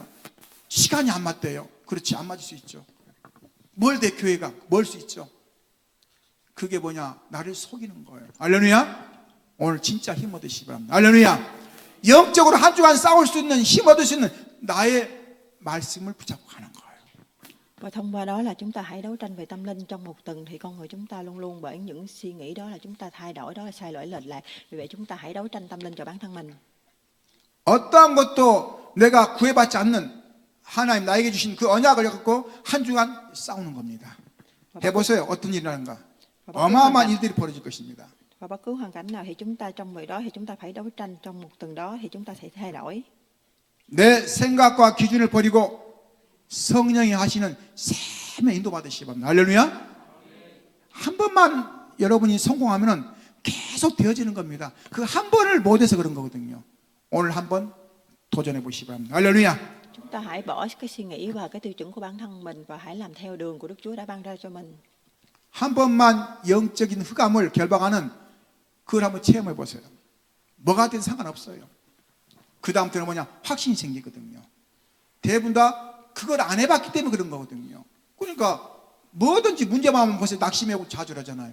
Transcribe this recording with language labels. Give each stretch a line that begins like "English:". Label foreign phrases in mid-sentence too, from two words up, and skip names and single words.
Korean: 시간이 안 맞대요. 그렇지, 안 맞을 수 있죠. 멀대 교회가 멀 수 있죠. 그게 뭐냐? 나를 속이는 거예요. 할렐루야. 오늘 진짜 힘 얻으시기 바랍니다. 할렐루야. 영적으로 한 주간 싸울 수 있는, 힘 얻을 수 있는 나의 말씀을 붙잡고 가는 거예요.
Vietnamese: Và thông qua đó là chúng ta hãy đấu tranh về tâm linh trong một tuần, thì con người chúng ta luôn luôn bởi những suy nghĩ đó là chúng ta thay đổi, đó là sai lỗi lệch lạc. Vì vậy chúng ta hãy đấu tranh tâm linh cho bản thân mình.
Korean: 어떠한 것도 내가 구해받지 않는 하나님 나에게 주신 그 언약을 갖고 한 주간 싸우는 겁니다. 해보세요. 어떤 일이 나는가. 어마어마한 일들이 벌어질 것입니다.
Vietnamese: Và bất cứ hoàn cảnh nào thì chúng ta trong việc đó thì chúng ta phải đấu tranh trong một tuần đó, thì chúng ta sẽ thay đổi.
Korean: 내 생각과 기준을 버리고 성령이 하시는 샘의 인도 받으시기 바랍니다. 할렐루야. 한 번만 여러분이 성공하면은 계속 되어지는 겁니다. 그 한 번을 못해서 그런 거거든요. 오늘 한번 도전해 보시기 바랍니다. 할렐루야.
Vietnamese: Chúng ta hãy bỏ cái suy nghĩ và cái tiêu chuẩn của bản thân mình và hãy làm theo đường của Đức Chúa đã ban ra cho mình.
Korean: 한 번만 영적인 흑암을 결박하는 그걸 한번 체험해 보세요. 뭐가 든 상관없어요. 그 다음부터는 뭐냐? 확신이 생기거든요. 대부분 다 그걸 안 해봤기 때문에 그런 거거든요. 그러니까 뭐든지 문제만 하면 벌써 낙심하고 좌절하잖아요.